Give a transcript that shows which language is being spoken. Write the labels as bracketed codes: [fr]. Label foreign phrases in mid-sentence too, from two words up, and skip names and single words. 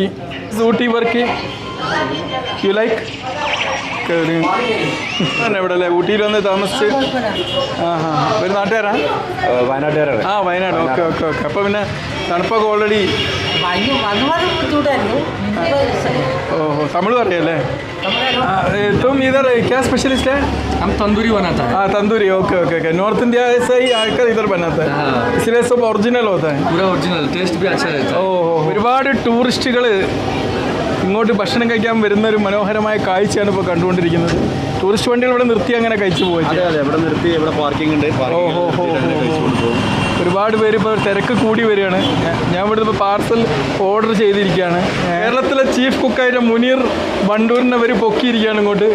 [en] Ooty work you like? [ml] ഇവിടെ അല്ലേ ഊട്ടിയിൽ വന്ന് താമസിച്ച്? ഒരു നാട്ടുകാരാ? വയനാട്ടുകാരാണ്. വയനാട്. ഓക്കെ ഓക്കെ ഓക്കെ. അപ്പോൾ പിന്നെ തണുപ്പൊക്കെ ഓൾറെഡി. ഓഹോ, തമിഴ് അറിയാല്ലേ? [hi] तुम इधर क्या स्पेशलिस्ट है? हम तंदूरी बनाता है. तंदूरी. ओके ओके ओके. नॉर्थ इंडिया से ही आकर इधर बनाता है, इसलिए सब ओरिजिनल होता है. पूरा ओरिजिनल, टेस्ट भी अच्छा रहता है. [ml] ഒരുപാട് ടൂറിസ്റ്റുകൾ ഇങ്ങോട്ട് ഭക്ഷണം കഴിക്കാൻ വരുന്ന ഒരു മനോഹരമായ കാഴ്ചയാണ് ഇപ്പോൾ കണ്ടുകൊണ്ടിരിക്കുന്നത്. ടൂറിസ്റ്റ് വണ്ടികൾ ഇവിടെ നിർത്തി അങ്ങനെ കഴിച്ചു പോയി. ഇവിടെ നിർത്തി, ഇവിടെ പാർക്കിംഗ് ഉണ്ട്. ഒരുപാട് പേര് ഇപ്പോൾ തിരക്ക് കൂടി വരികയാണ്. ഞാൻ ഇവിടുന്ന് ഇപ്പോൾ പാർസൽ ഓർഡർ ചെയ്തിരിക്കുകയാണ്. കേരളത്തിലെ ചീഫ് കുക്കായിട്ട് മുനീർ വണ്ടൂരിനെ അവർ പൊക്കിയിരിക്കുകയാണ് ഇങ്ങോട്ട്.